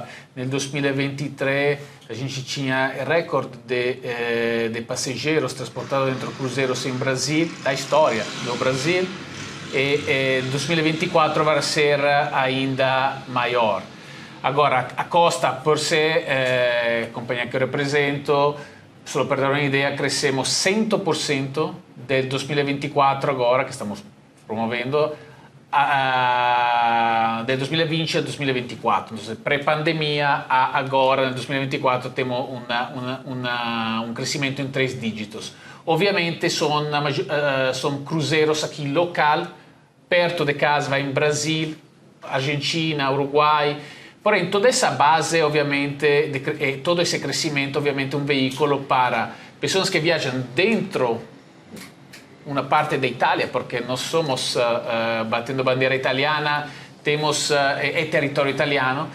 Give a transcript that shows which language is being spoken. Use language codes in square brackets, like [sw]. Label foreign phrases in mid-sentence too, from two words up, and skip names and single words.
[pt] Nel 2023 a gente tinha recorde de passageiros transportados dentro de cruzeiros em Brasil, da história do Brasil, e 2024 vai ser ainda maior. Agora, a Costa, por ser companhia que eu represento, [it] solo per dare un'idea, [pt] crescemos 100% del 2024 agora, que estamos promovendo, [it] del 2020 al 2024. [pt] Entonces, pre-pandemia a agora, nel 2024, temos un crescimento in 3 dígitos. [it] Ovviamente sono [pt] cruzeiros aqui local, perto de casa, vai em Brasil, Argentina, Uruguai. Porém, toda essa base, obviamente, todo esse crescimento, obviamente, é um veículo para pessoas que viajam dentro uma parte da Itália, porque nós somos, batendo bandeira italiana, temos é território italiano.